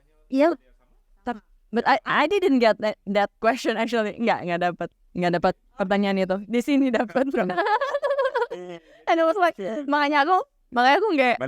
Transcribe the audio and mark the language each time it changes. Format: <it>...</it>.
<en>Iya, but I didn't get that question actually.</en> <id>Nggak dapat pertanyaan itu. Di sini dapat.</id> <en>And I was like,</en> <id>makanya aku nggak.</id>